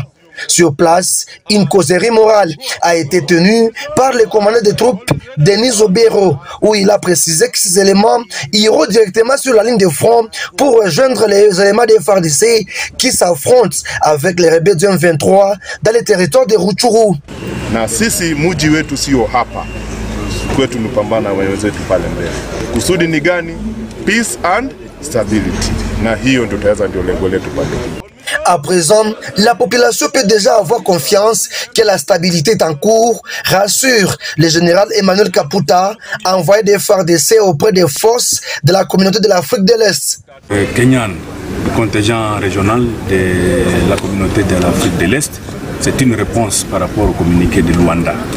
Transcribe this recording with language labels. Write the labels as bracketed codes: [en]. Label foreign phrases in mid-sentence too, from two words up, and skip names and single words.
[fr] Sur place, une causerie morale a été tenue par le commandant des troupes, Denis Obero, où il a précisé que ces éléments iront directement sur la ligne de front pour rejoindre les éléments des FARDC qui s'affrontent avec les rebelles du M23 dans les territoires de Rutshuru. [sw] Na sisi muji wetu sio hapa kwetu, nupambana wenzetu pale mbele. Kusudi ni gani? [en] Peace and stability, [sw] na hiyo ndio tutaweza, ndio lengo letu pale. [fr] À présent, la population peut déjà avoir confiance que la stabilité est en cours, rassure le général Emmanuel Kaputa, envoyé des FARDC auprès des forces de la communauté de l'Afrique de l'Est. Kenyan, le contingent régional de la communauté de l'Afrique de l'Est, c'est une réponse par rapport au communiqué de Luanda.